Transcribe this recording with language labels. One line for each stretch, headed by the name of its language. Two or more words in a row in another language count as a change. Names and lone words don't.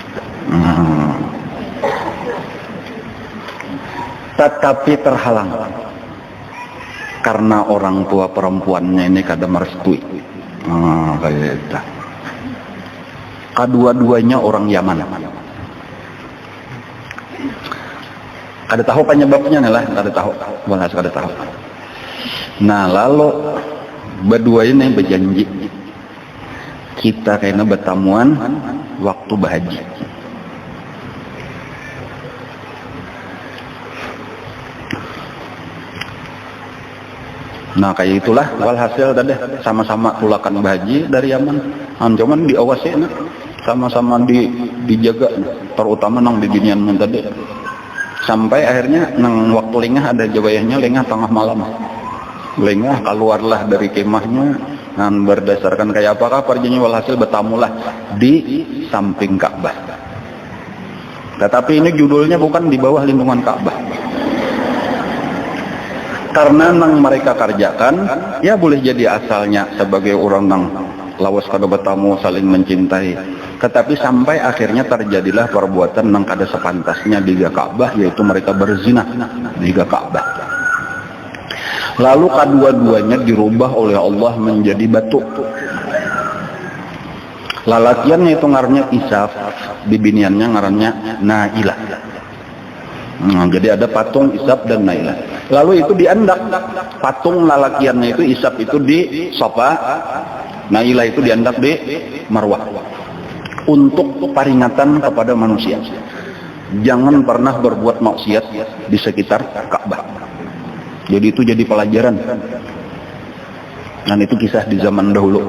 Banjar: Tetapi terhalang karena orang tua perempuannya ini kada merestui. Kayak itu. Kedua-duanya orang Yaman. Kada tahu penyebabnya lah, kada tahu. Bahas kada tahu. Nah, lalu berdua ini berjanji kita kena bertamuan waktu berhaji. Nah kayak itulah walhasil tadi sama-sama tulakan berhaji dari Yaman. Cuman diawasi sama-sama dijaga, terutama nang di binian tadi. Sampai akhirnya nang waktu lengah ada jawayahnya,
Indonesian: lengah tengah malam.
Banjar: Lengah keluarlah dari kemahnya dan berdasarkan kayak apakah perginya, walhasil bertamulah di samping Ka'bah.
Indonesian: Tetapi ini judulnya bukan di bawah lindungan Ka'bah.
Banjar: Karena nang mereka kerjakan, ya boleh jadi asalnya sebagai orang nang lawas kada bertamu saling mencintai. Tetapi sampai akhirnya terjadilah perbuatan nang kada sepantasnya di Ka'bah, yaitu mereka berzina di Ka'bah.
Indonesian: Lalu kedua-duanya dirubah oleh Allah menjadi batu.
Banjar: Lalakiannya itu ngarannya Isaf, bibiniannya ngarannya Nailah.
Indonesian: Jadi ada patung Isaf dan Nailah.
Banjar: Lalu itu diandak, patung lalakiannya itu Isaf itu di Safa, Nailah itu diandak di Marwah.
Indonesian: Untuk peringatan kepada manusia, jangan pernah berbuat maksiat di sekitar Ka'bah. Jadi itu jadi pelajaran. Dan itu kisah di zaman dahulu.